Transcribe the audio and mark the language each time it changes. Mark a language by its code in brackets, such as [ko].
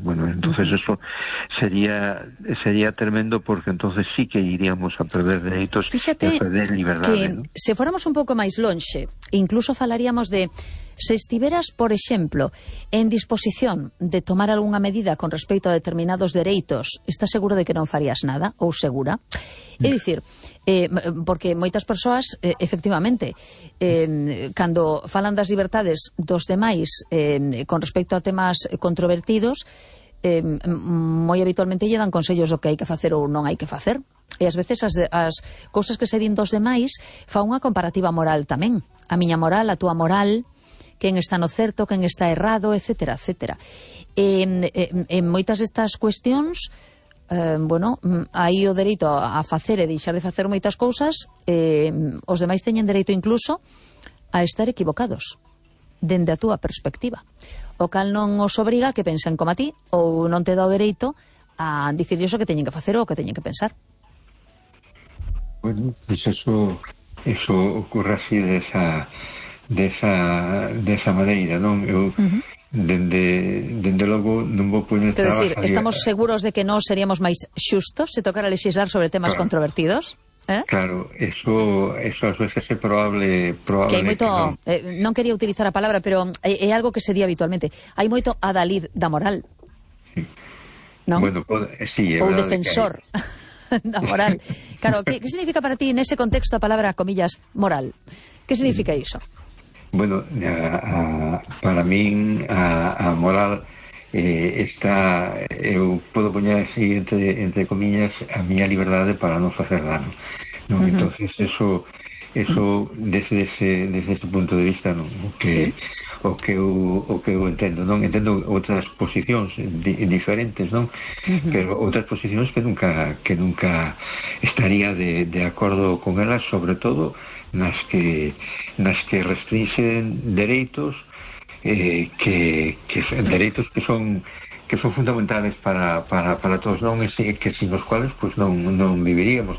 [es] Bueno, entonces eso sería tremendo, porque entonces sí que iríamos a perder dereitos. [gl] Fíxate, a perder liberdade, que ¿no? Se fóramos un pouco máis lonxe, incluso falaríamos de se estiveras, por exemplo, en disposición de tomar algunha medida con respecto a determinados dereitos, estás seguro de que non farías nada, ou segura? É dicir, porque moitas persoas, efectivamente, cando falan das libertades dos demais con respecto a temas controvertidos, moi habitualmente lle dan consellos do que hai que facer ou non hai que facer. E ás veces as cousas que se din dos demais fa unha comparativa moral tamén. A miña moral, a túa moral, quen está no certo, quen está errado, etcétera, etcétera. En moitas destas cuestións, bueno, hai o dereito a facer e deixar de facer moitas cousas, os demais teñen dereito incluso a estar equivocados, dende a túa perspectiva. O cal non os obriga que pensen como a ti, ou non te dá o dereito a dicir iso que teñen que facer ou que teñen que pensar. [es] Bueno, pues eso ocurre así de esa maneira, non? [gl] Eu, dende logo, non vou poñer trabas... Quero dicir, estamos seguros de que non seríamos máis xustos se tocara legislar sobre temas claro. Controvertidos? Claro, eso ás veces é probable que hai moito, que non. Non quería utilizar a palabra, pero é algo que se di habitualmente. Hai moito adalid da moral. Sí. Non? Bueno, pues, sí, ou defensor da moral. Claro, que significa para ti, nese contexto, a palabra, comillas, moral? Que significa iso? Bueno, para min, a moral... está, eu podo poñar así entre comillas a miña liberdade para non facer dano, non? Uh-huh. [es] Entonces eso desde ese punto de vista, non? [gl] O que eu entendo, non? Entendo outras posicións diferentes, non? Uh-huh. Pero outras posicións que nunca estaría de acordo con elas, sobre todo nas que restringen dereitos que dereitos que son fundamentales para todos, non? Ese, que sin os cuales pues non viviríamos.